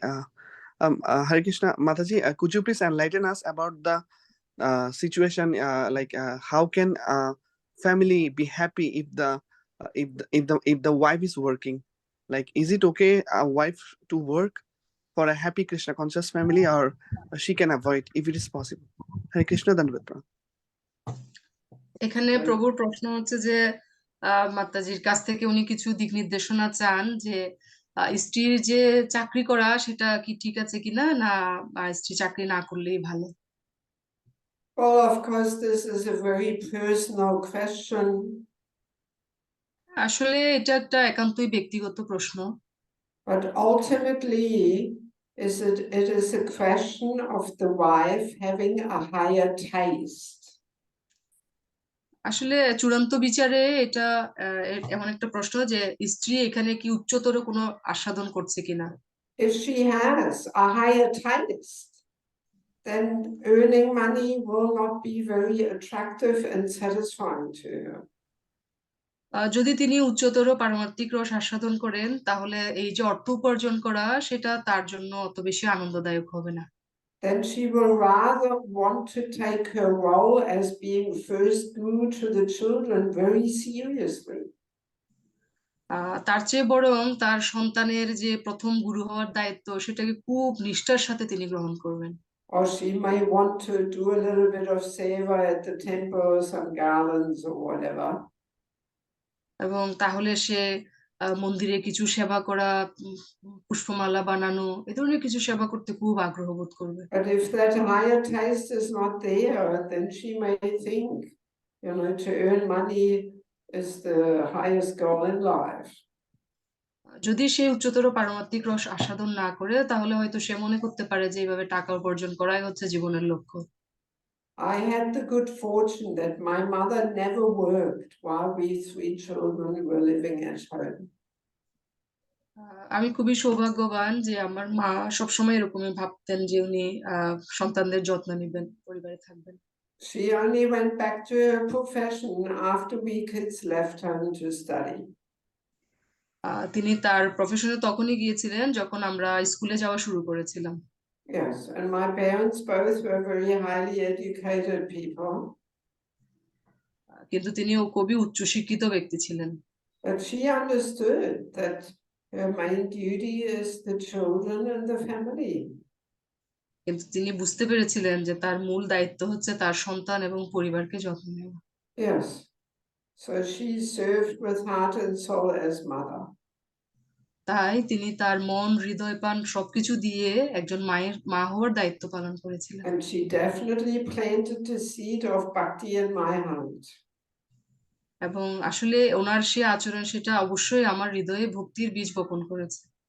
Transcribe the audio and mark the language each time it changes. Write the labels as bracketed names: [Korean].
[English] Hare Krishna Mataji, could you please enlighten us about the situation? How can family be happy if the wife is working? Like, is it okay a wife to work for a happy Krishna conscious family, or she can avoid if it is possible? Hare Krishna Dandavat. [Bangla] এখানে প্রভুর প্রশ্ন হচ্ছে যে মাতাজির কাছ থেকে উনি কিছু দিক নির্দেশনা চান, যে স্ত্রীর যে চাকরি করা সেটা কি ঠিক আছে কিনা, না স্ত্রী চাকরি না করলেই ভালো। [English] Well, of course, this is a very personal question. [Bangla] আসলে এটা একটা একান্তই ব্যক্তিগত প্রশ্ন। [English] But ultimately, it is a question of the wife having a higher taste. [Bangla] আসলে চূড়ান্ত বিচারে এটা এমন একটা প্রশ্ন যে স্ত্রী এখানে কি উচ্চতর কোনো আস্বাদন করছে কিনা। [English] If she has a higher taste, then earning money will not be very attractive and satisfying to her. [Bangla] যদি তিনি উচ্চতর পারমার্থিক রস আস্বাদন করেন, তাহলে এই যে অর্থ উপার্জন করা সেটা তার জন্য অত বেশি আনন্দদায়ক হবে না। [English] Then she will rather want to take her role as being first guru to the children very seriously. [Bangla] তার চেয়ে বরং তার সন্তানের যে প্রথম গুরু হওয়ার দায়িত্ব, সেটাকে খুব নিষ্ঠার সাথে তিনি গ্রহণ করবেন। [English] Or she may want to do a little bit of seva at the temple, some garlands or whatever. [Bangla] এবং তাহলে সে মন্দিরে কিছু সেবা করা, পুষ্পমালা বানানো, এ ধরনের কিছু সেবা করতে খুব আগ্রহ বোধ করবে। [English] But if that higher taste is not there, then she may think, to earn money is the highest goal in life. [Bangla] যদি সে উচ্চতর পারমাত্মিক রস আস্বাদন না করে, তাহলে হয়তো সে মনে করতে পারে যে এইভাবে টাকা উপার্জন করাই হচ্ছে জীবনের লক্ষ্য। [English] I had the good fortune that my mother never worked while we 3 children were living at home. [Bangla] আমি খুবই সৌভাগ্যবান যে আমার মা সবসময় এরকমই ভাবতেন যে উনি সন্তানদের যত্ন নেবেন, পরিবারে থাকবেন। [English] She only went back to her profession after we kids left home to study. [Bangla] তিনি তার প্রফেশনে তখনই গিয়েছিলেন যখন আমরা স্কুলে যাওয়া শুরু করেছিলাম। [English] Yes, and my parents both were very highly educated people. [Bangla] কিন্তু তিনি খুবই উচ্চশিক্ষিত ব্যক্তি ছিলেন। [English] But she understood that her main duty is the children and the family. [Bangla] কিন্তু তিনি বুঝতে পেরেছিলেন যে তার মূল দায়িত্ব হচ্ছে তার সন্তান এবং পরিবারকে যত্ন নেওয়া। [English] Yes, so she served with heart and soul as mother. [Bangla] তাই তিনি তার মন, হৃদয়, প্রাণ সবকিছু দিয়ে একজন মায়ের মা হওয়ার দায়িত্ব পালন করেছিলেন। [English] And she definitely planted the seed of bhakti in my heart. [Bangla] এবং আসলে ওনার সে আচরণ সেটা অবশ্যই আমার হৃদয়ে ভক্তির বীজ বপন করেছে।